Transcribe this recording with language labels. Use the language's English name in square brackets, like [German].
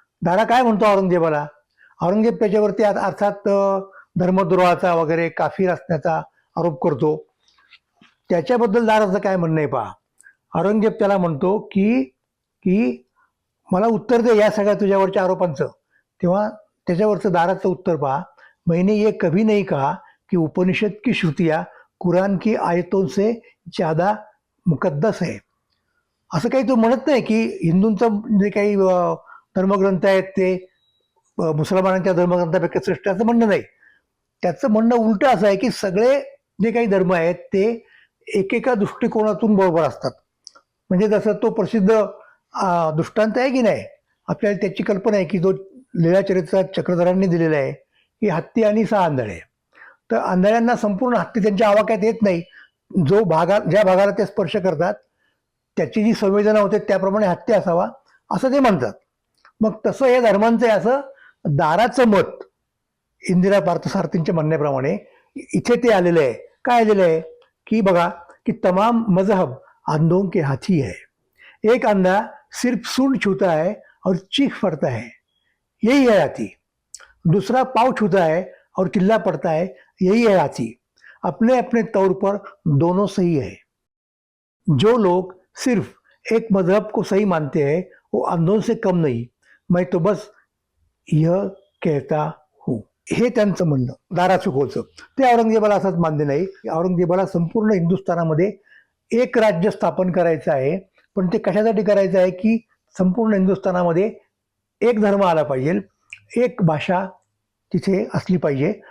[Marathi] दारा काय म्हणतो औरंगजेबाला? औरंगजेब त्याच्यावरती अर्थात धर्मद्रोहाचा वगैरे, काफीर असण्याचा आरोप करतो. त्याच्याबद्दल दाराचं काय म्हणणं आहे पहा. औरंगजेब त्याला म्हणतो की मला उत्तर दे या सगळ्या तुझ्यावरच्या आरोपांचं. तेव्हा त्याच्यावरचं दाराचं उत्तर पहा. [Hindi] मैंने ये कभी नहीं कहा कि उपनिषद की श्रुतियाँ कुरान की आयतों से ज्यादा मुकद्दस है. [Marathi] असं काही तो म्हणत नाही की हिंदूंचं जे काही धर्मग्रंथ आहेत ते मुसलमानांच्या धर्मग्रंथापेक्षा श्रेष्ठ, असं म्हणणं नाही. त्याचं म्हणणं उलटं असं आहे की सगळे जे काही धर्म आहेत ते एकेका दृष्टिकोनातून बरोबर असतात. म्हणजे जसं तो प्रसिद्ध दृष्टांत आहे की नाही, आपल्याला त्याची कल्पना आहे की जो लीळाचरित्रात चक्रधरांनी दिलेला आहे की हत्ती आणि 6 आंधळे. तर आंधळ्यांना संपूर्ण हत्ती त्यांच्या आवाक्यात येत नाही. ज्या भागाला ते स्पर्श करतात त्याची जी संवेदना होते त्याप्रमाणे हत्ती असावा असं ते म्हणतात. मग तसं या धर्मांचं आहे असं दाराचं मत इंदिरा पार्थसारथींच्या म्हणण्याप्रमाणे इथे ते आलेलं आहे. काय आलेलं आहे की बघा की [Hindi] तमाम मजहब अंधों के हाथी है, एक अंधा सिर्फ सूंड छूता है और चीख पड़ता है, यही है हाथी. दूसरा पाँव छूता है और चिल्ला पड़ता है, यही है हाथी. अपने अपने तौर पर दोनों सही है. जो लोग सिर्फ एक मजहब को सही मानते हैं वो अंधों से कम नहीं. मैं तो बस यह कहता हूँ. [Marathi] हे त्यांचं म्हणणं दारा शिकोचं. ते औरंगजेबाला असंच मान्य नाही. औरंगजेबाला संपूर्ण हिंदुस्थानामध्ये एक राज्य स्थापन करायचं आहे, पण ते कशासाठी करायचं आहे की संपूर्ण हिंदुस्थानामध्ये एक धर्म आला पाहिजे, एक भाषा तिथे असली पाहिजे.